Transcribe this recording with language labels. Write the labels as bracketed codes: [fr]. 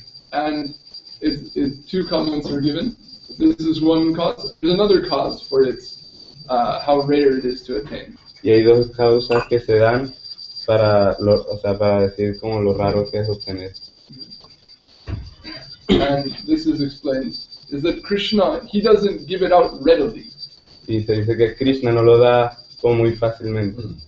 [en] And if two comments are given, this is one cause. There's another cause for its how rare it is to attain. [es] Y hay dos causas que se dan para decir como lo raro que es obtener. [en] And this is explained, is that Krishna, he doesn't give it out readily. [es] Y se dice que Krishna no lo da como muy fácilmente.